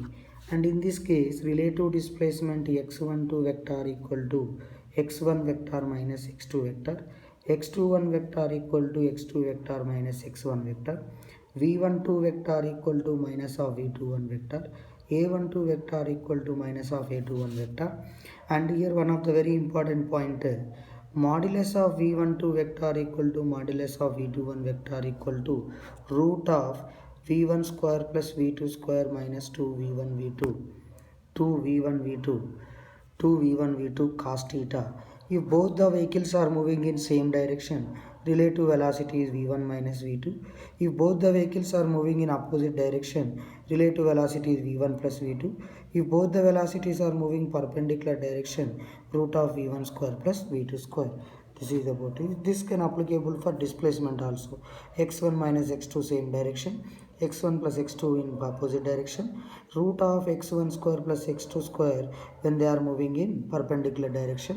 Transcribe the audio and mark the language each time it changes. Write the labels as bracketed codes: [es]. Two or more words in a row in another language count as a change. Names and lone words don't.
[en] And in this case, relative displacement x12 vector equal to x1 vector minus x2 vector, x21 vector equal to x2 vector minus x1 vector, v12 vector equal to minus of v21 vector, a12 vector equal to minus of a21 vector. And here one of the very important point, modulus of v12 vector equal to modulus of v21 vector equal to root of v1 square plus v2 square minus 2v1 v2, 2v1 v2, 2v1 v2 cos theta. If both the vehicles are moving in same direction, relative velocity is v1 minus v2. If both the vehicles are moving in opposite direction, relative velocity is v1 plus v2. If both the velocities are moving perpendicular direction, root of v1 square plus v2 square. This is about it. This can applicable for displacement also. x1 minus x2 same direction, x1 plus x2 in opposite direction, root of x1 square plus x2 square when they are moving in perpendicular direction.